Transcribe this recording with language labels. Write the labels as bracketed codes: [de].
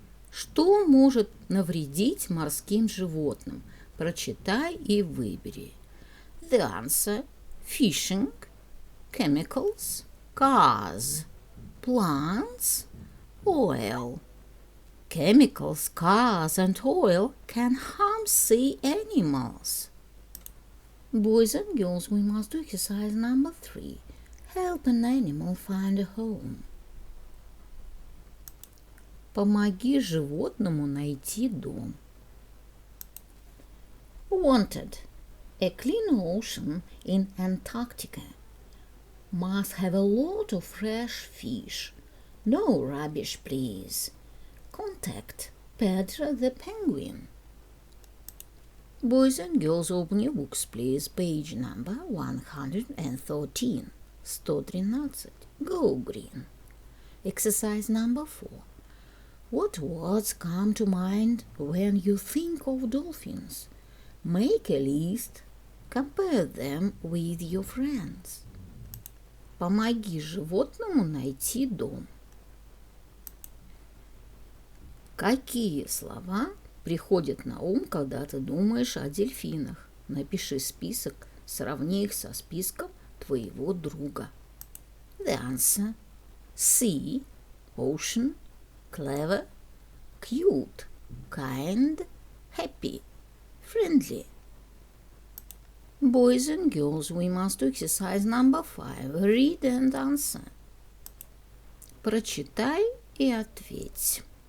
[ru] Что может навредить морским животным? Прочитай и выбери. [en] The answer: fishing, chemicals, cars, plants, oil. Chemicals, cars, and oil can harm sea animals. Boys and girls, we must do exercise number 3. Help an animal find a home. [ru] Помоги животному найти дом. [en] Wanted. A clean ocean in Antarctica must have a lot of fresh fish. No rubbish, please. Contact Pedro the penguin. Boys and girls, open your books, please. Page number 113. 113. Go green. Exercise number 4. What words come to mind when you think of dolphins? Make a list. Compare them with your friends. [ru] Помоги животному найти дом. Какие слова приходят на ум, когда ты думаешь о дельфинах? Напиши список, сравни их со списком твоего друга. [en] The answer: sea, ocean, clever, cute, kind, happy, friendly. Boys and girls, we must do exercise number 5. Read and answer. [ru] Прочитай и ответь.